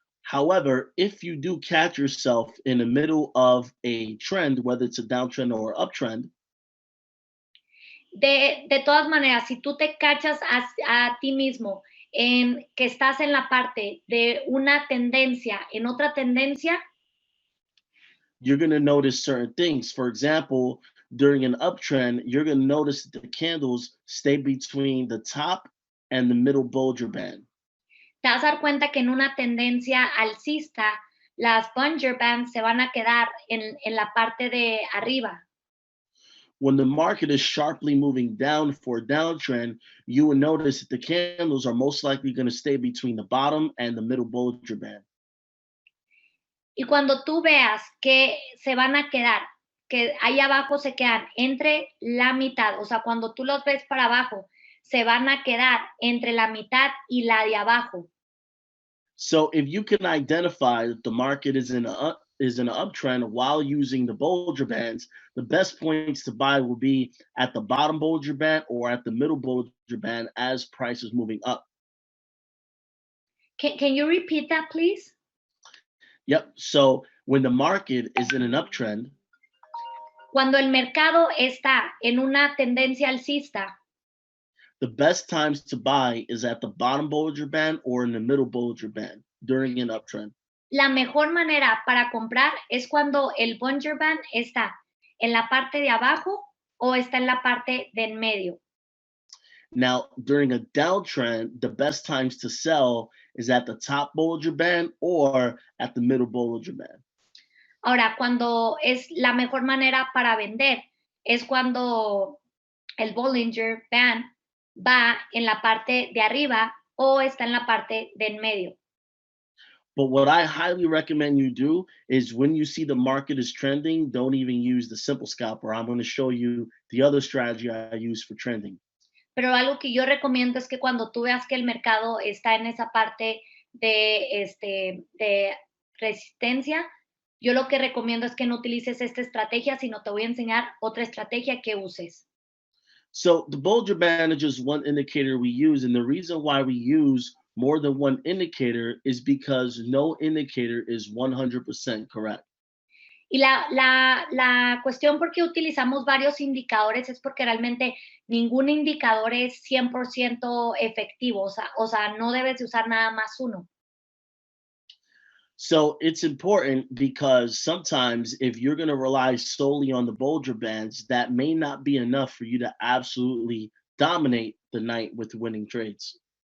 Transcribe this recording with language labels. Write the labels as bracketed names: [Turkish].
[English] However, if you do catch yourself in the middle of a trend, whether it's a downtrend or uptrend, [Spanish] De todas maneras, si tú te cachas a ti mismo en que estás en la parte de una tendencia, en otra tendencia, [English] you're going to notice certain things. For example, during an uptrend, you're going to notice that the candles stay between the top and the middle Bollinger Band. [Spanish] te vas a dar cuenta que en una tendencia alcista, las Bollinger Bands se van a quedar en la parte de arriba. [English] When the market is sharply moving down for a downtrend, you will notice that the candles are most likely going to stay between the bottom and the middle Bollinger Band. [Spanish] Y cuando tú veas que se van a quedar, que ahí abajo se quedan entre la mitad, o sea, cuando tú los ves para abajo, se van a quedar entre la mitad y la de abajo. [English] So if you can identify that the market is in an uptrend while using the Bollinger Bands, the best points to buy will be at the bottom Bollinger Band or at the middle Bollinger Band as price is moving up. Can you repeat that, please? Yep. So when the market is in an uptrend, [Spanish] Cuando el mercado está en una tendencia alcista, [English] the best times to buy is at the bottom Bollinger Band or in the middle Bollinger Band during an uptrend. [Spanish] la mejor manera para comprar es cuando el Bollinger Band está en la parte de abajo o está en la parte de en medio. [English] Now, during a downtrend, the best times to sell is at the top Bollinger Band or at the middle Bollinger Band. [Spanish] Ahora, cuando es la mejor manera para vender es cuando el Bollinger Band va en la parte de arriba o está en la parte de en medio. [English] But what I highly recommend you do is when you see the market is trending, don't even use the simple scalper. I'm going to show you the other strategy I use for trending. [Spanish] Pero algo que yo recomiendo es que cuando tú veas que el mercado está en esa parte de resistencia, yo lo que recomiendo es que no utilices esta estrategia, sino te voy a enseñar otra estrategia que uses. [English] So the Bollinger Band is just one indicator we use, and the reason why we use more than one indicator is because no indicator is 100% correct. [Spanish] Y la cuestión por qué utilizamos varios indicadores es porque realmente ningún indicador es 100% efectivo, o sea, no debes de usar nada más uno. [English] So it's important because sometimes if you're going to rely solely on the Bollinger Bands, that may not be enough for you to absolutely dominate the night with winning trades.